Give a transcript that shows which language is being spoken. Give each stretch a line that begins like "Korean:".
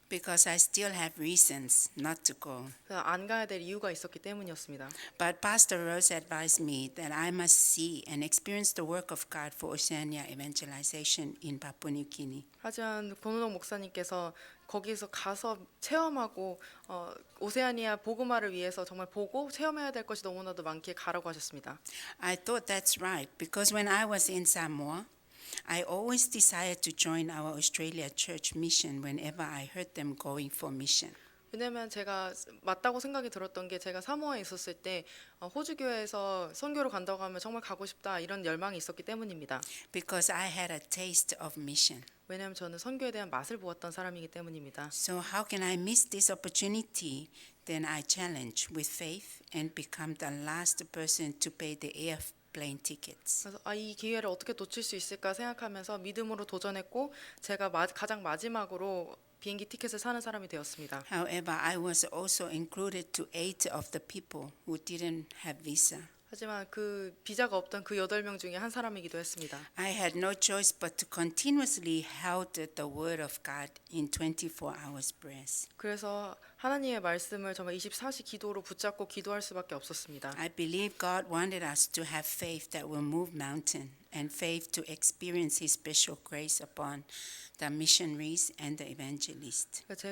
English: Because I still have reasons not to go.
Korean: 안 가야 될 이유가 있었기 때문이었습니다.
English: But Pastor Rose advised me that I must see and experience the work of God for Oceania evangelization in Papua New Guinea.
Korean: 하지만 권은옥 목사님께서 거기서 가서 체험하고 오세아니아 복음화를 위해서 정말 보고 체험해야 될 것이 너무나도 많기에 가라고 하셨습니다.
English: I thought that's right because when I was in Samoa, I always desired to join our Australia church mission whenever I heard them going for mission.
Korean: 왜냐하면 제가 맞다고 생각이 들었던 게 제가 사모아에 있었을 때 호주 교회에서 선교를 간다고 하면 정말 가고 싶다 이런 열망이 있었기 때문입니다.
English: Because I had a taste of mission.
Korean: 왜냐하면 저는 선교에 대한 맛을 보았던 사람이기 때문입니다.
English: So how can I miss this opportunity? Then I challenge with faith and become the last person to pay the airplane tickets.
Korean: 그래서 이 기회를 어떻게 놓칠 수 있을까 생각하면서 믿음으로 도전했고 제가 가장 마지막으로 비행기 티켓을 사는 사람이 되었습니다.
English: However, I was also included to 8 of the people who didn't have visa.
Korean: 하지만 그 비자가 없던 그 8명 중에 한 사람이기도 했습니다.
English: I had no choice but to continuously hold the word of God in 24 hours prayers.
Korean: 그래서 하나님의 말씀을 정말 24시 기도로 붙잡고 기도할 수밖에 없었습니다.
English: I believe God wanted us to have faith that will move mountain and faith to experience His special grace upon the missionaries and the evangelists.